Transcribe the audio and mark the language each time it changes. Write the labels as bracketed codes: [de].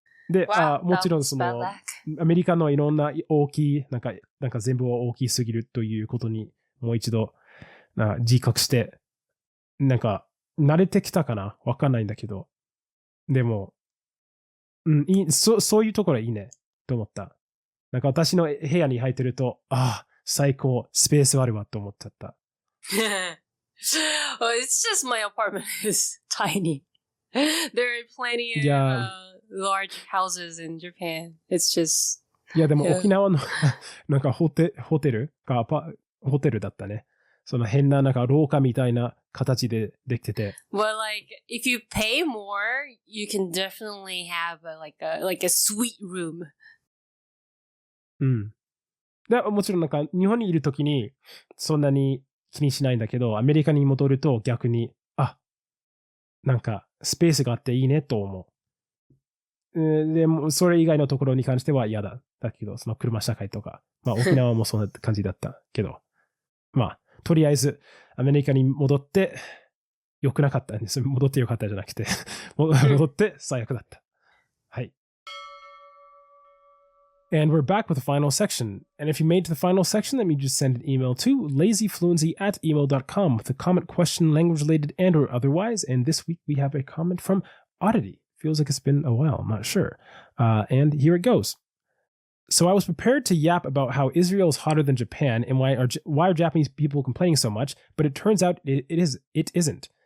[ja] で、もちろんその、アメリカのいろんな大きい、なんか全部は大きすぎるということにもう一度自覚して、なんか慣れてきたかなわかんないんだけど。でも、そういうところはいいね、と思った。なんか私の部屋に入ってると、最高、スペースあるわと思っちゃった。 [en] Well, it's just my apartment is tiny. There are plenty of large houses in Japan. It's just... [ja] いや、でも沖縄のなんかホテルだったね。その変ななんか廊下みたいな形でできてて。 [en] Well, like, if you pay more, you can definitely have like a suite room. [ja] でもちろんなんか日本にいるときにそんなに気にしないんだけど、アメリカに戻ると逆に、なんかスペースがあっていいねと思う。でもそれ以外のところに関しては嫌だけど、その車社会とか、まあ沖縄もそんな感じだったけど、まあとりあえずアメリカに戻って良くなかったんです。戻って良かったじゃなくて戻って最悪だった。はい。 [en] And we're back with the final section. And if you made it to the final section, let me just send an email to lazyfluency@email.com with a comment, question, language related, and or otherwise. And this week we have a comment from Oddity. Feels like it's been a while, I'm not sure. And here it goes. So I was prepared to yap about how Israel is hotter than Japan and why are Japanese people complaining so much, but it turns out it isn't.